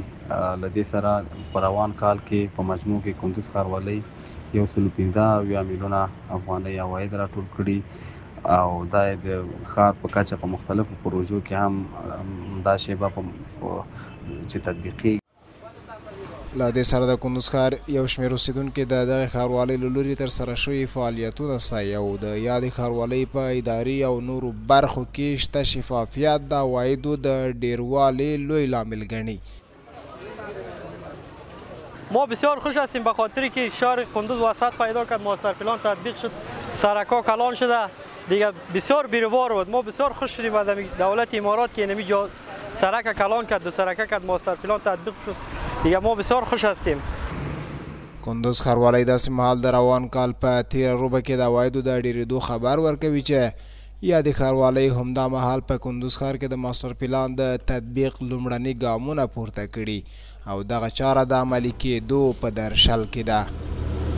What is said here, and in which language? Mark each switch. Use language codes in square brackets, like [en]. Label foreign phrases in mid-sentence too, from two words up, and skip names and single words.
[ps] له دې سره په روان کال کې په مجموع کې کندوز ښاروالۍ 115 میلیونه افغانۍ عواید راټول کړي او دا د ښار په کچه په مختلفو پروژو کې هم دا شیبه چې تطبیقېږي. له دې سره د کندوز ښار یو شمېر اوسېدونکي د دغې ښاروالۍ له لوري ترسره شوي فعالیتونه ستایي او د یادې ښاروالۍ په اداري او نورو برخو کې شته شفافیت د عوایدو د ډیروالي لوی لامل ګڼي. [fa] ما بسیار خوش هستیم به خاطری که شهر کندوز وسط پیدا کرد، ماستر پلان تطبیق شد، سرک‌ها کلان شده، دیگه بسیار بیروبار بود. ما بسیار خوش شدیم از دولت امارات که اینمی سرک کلان کرد، دو سرکه کرد، ماستر پلان تطبیق شد. دیگه ما بسیار خوش هستیم. [ps] کندوز ښاروالۍ داسې مهال د روان کال په تیره روبه کې د عوایدو د ډېرېدو خبر ورکوي چې یادې ښاروالۍ همدا مهال په کندوز ښار کې د ماستر پلان د تطبیق لومړني ګامونه پورته کړي او دغه چاره د عملي کېدو په درشل کې ده.